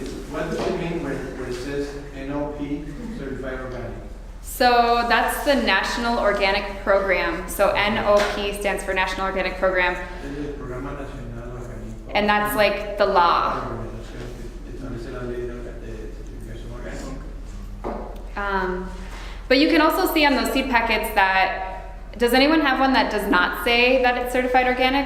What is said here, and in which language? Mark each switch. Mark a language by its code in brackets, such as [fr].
[en] What does it mean where it says NOP, certified organic? So that's the National Organic Program. So NOP stands for National Organic Program, [es] Es el Programa Nacional Orgánico. [en] and that's like the law. [es] Establece la ley de certificación orgánica. [en] But you can also see on those seed packets that, does anyone have one that does not say that it's certified organic?